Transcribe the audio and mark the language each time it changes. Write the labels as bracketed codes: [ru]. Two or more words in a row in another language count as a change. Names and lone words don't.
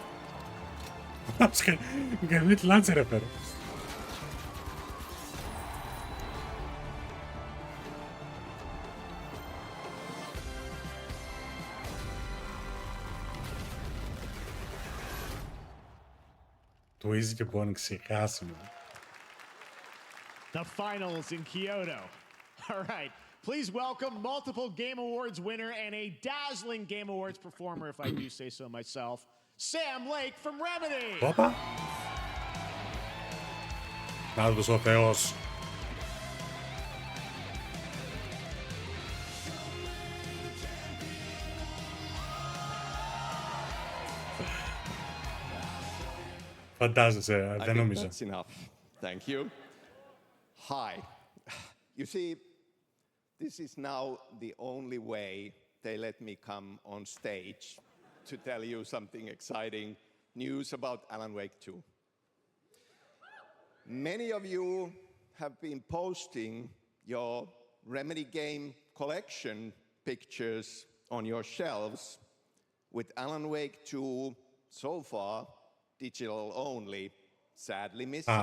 [el] Γκαρνίτ Λάντσερ έφερε. Το Easy και Bonnie ξεχάσιμο. [en] The Finals in Kyoto. All right. Please welcome multiple Game Awards winner and a dazzling Game Awards performer, if I do say so myself, Sam Lake from Remedy. [el] Όπα. Νάτος ο Θεός. Φαντάζεσαι, δεν νομίζω. [en] That's enough. Thank you. Hi. You see, this is now the only way they let me come on stage to tell you something exciting news about Alan Wake 2. Many of you have been posting your Remedy game collection pictures on your shelves with Alan Wake 2 so far digital only, sadly missing.